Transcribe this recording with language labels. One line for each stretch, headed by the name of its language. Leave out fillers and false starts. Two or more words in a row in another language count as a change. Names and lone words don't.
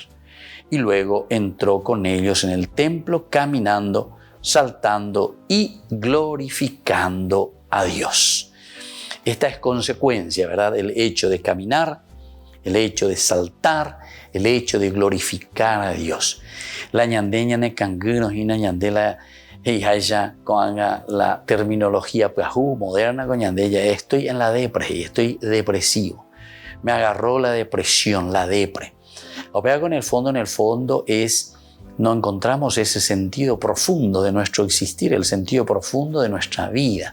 Spanish: Y luego entró con ellos en el templo caminando, saltando y glorificando a Dios. Esta es consecuencia, ¿verdad? El hecho de caminar, el hecho de saltar, el hecho de glorificar a Dios. La ñandeña ne cangunos y na ñandela ella con la terminología moderna con ñandella. Estoy en la depre, estoy depresivo. Me agarró la depresión, la depre. O sea, en el fondo no encontramos ese sentido profundo de nuestro existir, el sentido profundo de nuestra vida.